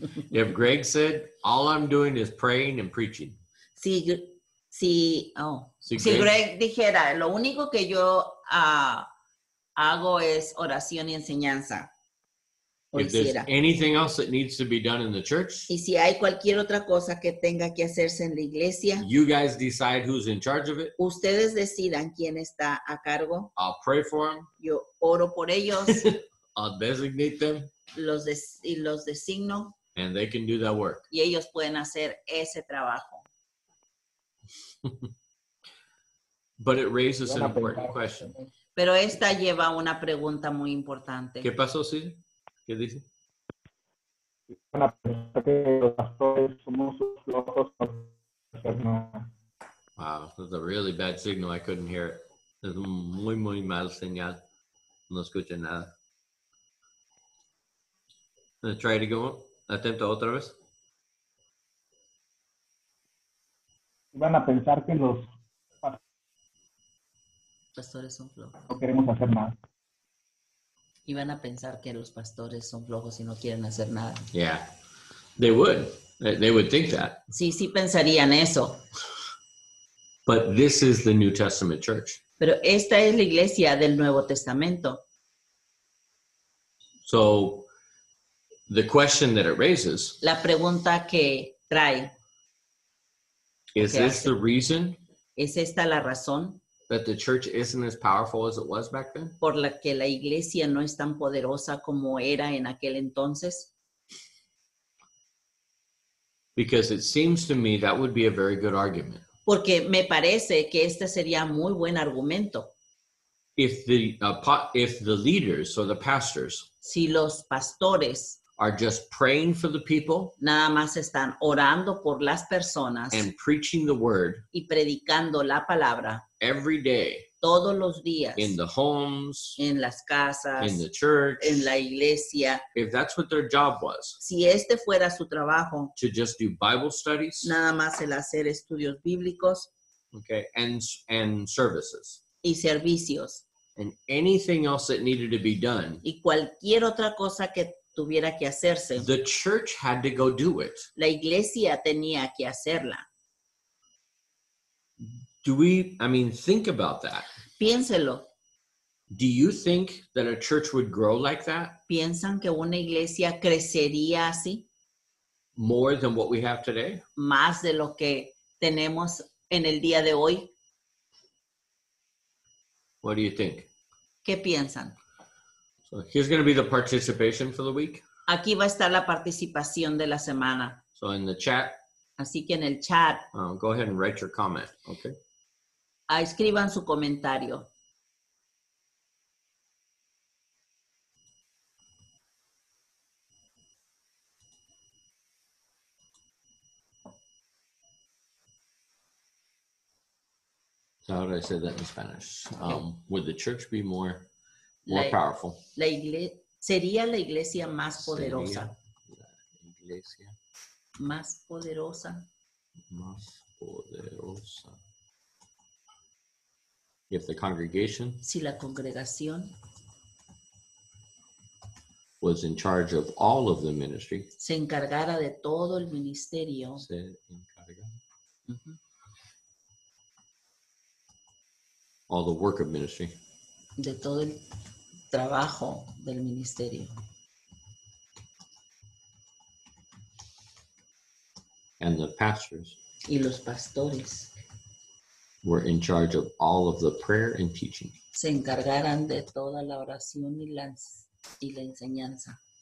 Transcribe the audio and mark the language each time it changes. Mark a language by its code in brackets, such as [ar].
[en] If Greg said, all I'm doing is praying and preaching. [es] Si Si Greg dijera, lo único que yo hago es oración y enseñanza, o [en] If there's [es] hiciera. [en] anything else that needs to be done in the church, [es] Y si hay cualquier otra cosa que tenga que hacerse en la iglesia, [en] you guys decide who's in charge of it. [es] ustedes decidan quién está a cargo. [en] I'll pray for them. [es] Yo oro por ellos, [en] I'll designate them, [es] los designo [en] and they can do that work. [es] y ellos pueden hacer ese trabajo. [en] But it raises an [es] Van a [en] important [es] pensar- [en] question. [es] Pero esta lleva una pregunta muy importante. ¿Qué pasó, Caesar? ¿Qué dice? Van a pensar que los pastores somos flojos para hacer nada. [en] Wow, that's a really bad signal. I couldn't hear it. [es] Es un muy, muy mal señal. No escuché nada. [en] Let's try it again. [es] Atento otra vez. Van a pensar que los Pastores son flojos. no queremos hacer nada. Y van a pensar que los pastores son flojos y no quieren hacer nada. [en] Yeah, they would. They would think that. [es] Sí, sí pensarían eso. [en] But this is the New Testament church. [es] Pero esta es la iglesia del Nuevo Testamento. [en] So the question that it raises [es] La pregunta que trae, [en] is Okay, this the reason [es] ¿es esta la razón [en] that the church isn't as powerful as it was back then? [es] por la que la iglesia no es tan poderosa como era en aquel entonces? [en] Because it seems to me that would be a very good argument. [es] Porque me parece que este sería muy buen argumento. [en] If the leaders or the pastors [es] Si los pastores [en] are just praying for the people [es] nada más están orando por las personas [en] and preaching the word [es] y predicando la palabra [en] every day [es] todos los días [en] in the homes, [es] en las casas, [en] in the church, [es] en la iglesia, [en] if that's what their job was, [es] si este fuera su trabajo, [en] to just do Bible studies, [es] nada más el hacer estudios bíblicos [en] okay, and services, [es] y servicios [en] and anything else that needed to be done, [es] y cualquier otra cosa que tuviera que hacerse, [en] the church had to go do it. [es] la iglesia tenía que hacerla. [en] Think about that. [es] Piénselo. [en] Do you think that a church would grow like that [es] ¿Piensan que una iglesia crecería así? [en] more than what we have today? [es] Más de lo que tenemos en el día de hoy. [en] What do you think? [es] ¿Qué piensan? [en] So here's going to be the participation for the week. [es] Aquí va a estar la participación de la semana. [en] So in the chat, [es] Así que en el chat, [en] go ahead and write your comment, okay? [es] escriban su comentario. [en] So how do I say that in Spanish? Would the church be more [es] La- [en] powerful? [es] Sería la iglesia más poderosa. Sería la iglesia Más poderosa. más poderosa. [en] If the congregation [es] Si la congregación [en] was in charge of all of the ministry, [es] se encargara de todo el ministerio. se encarga, Ujú. [en] all the work of ministry, [es] De todo el trabajo del ministerio. [en] and the pastors [es] Y los pastores [en] were in charge of all of the prayer and teaching. [es] se encargaran de toda la oración y la enseñanza.